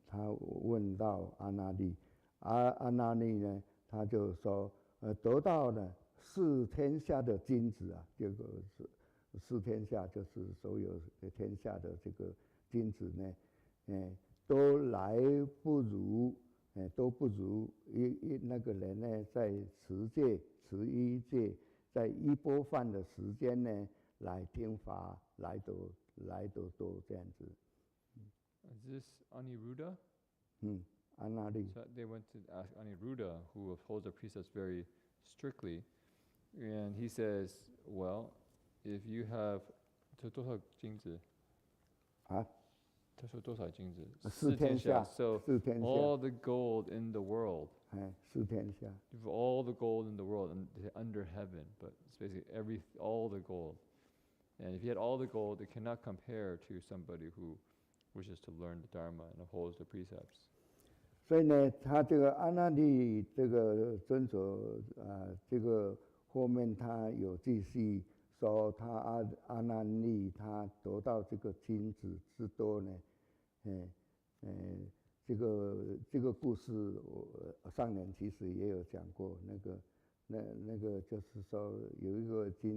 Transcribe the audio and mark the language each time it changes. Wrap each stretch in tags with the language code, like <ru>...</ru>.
<zh>他问到阿那律，阿那律呢，他就说，得到了四天下的金子啊，这个是四天下就是所有天下的这个金子呢，都不如那个人呢，在持一戒，在一钵饭的时间呢，来听法来得多这样子。</zh> <en>Is this Aniruddha?</en> <zh>阿那律。</zh> <en>So they went to ask Aniruddha, who upholds the precepts very strictly, and he says, well, if you have</en> <zh>这多少金子？啊？他说多少金子？四天下。</zh> <en>So</en> <zh>四天下。</zh> <en>all the gold in the world.</en> <zh>四天下。</zh> <en>You've all the gold in the world under heaven, but it's basically all the gold. And if you had all the gold, it cannot compare to somebody who wishes to learn the Dharma and upholds the precepts.</en> <zh>所以呢，他这个阿那律这个遵守这个后面他有继续说他阿那律他得到这个金子之多呢，这个故事我上年其实也有讲过，那个就是说有一个</zh>